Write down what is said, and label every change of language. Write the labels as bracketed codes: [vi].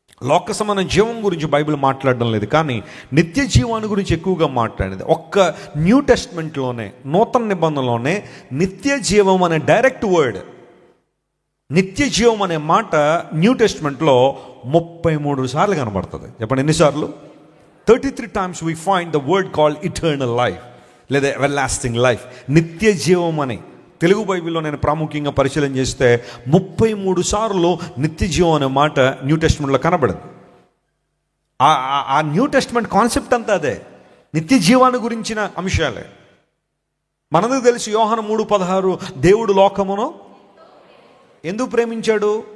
[te] లోక సమాన జీవం గురించి బైబిల్ మాట్లాడడం లేదు, కానీ నిత్య జీవాన్ని గురించి ఎక్కువగా మాట్లాడేది. ఒక్క న్యూ టెస్ట్మెంట్లోనే, నూతన నిబంధనలోనే నిత్య జీవం అనే డైరెక్ట్ వర్డ్, నిత్య జీవం అనే మాట న్యూ టెస్ట్మెంట్లో 33 సార్లు కనబడుతుంది. చెప్పండి ఎన్నిసార్లు? [en] 33 times we find the word called eternal life లేదా everlasting life. [te] నిత్య జీవం అని తెలుగు బైబిల్లో నేను ప్రాముఖ్యంగా పరిశీలన చేస్తే 33 సార్లు నిత్య జీవం అనే మాట న్యూ టెస్ట్మెంట్లో కనబడింది. ఆ న్యూ టెస్ట్మెంట్ కాన్సెప్ట్ అంతా అదే, నిత్య జీవాన్ని గురించిన అంశాలే. మనకు తెలుసు యోహాను 3:16 దేవుడు లోకమును ఎందుకు ప్రేమించాడు?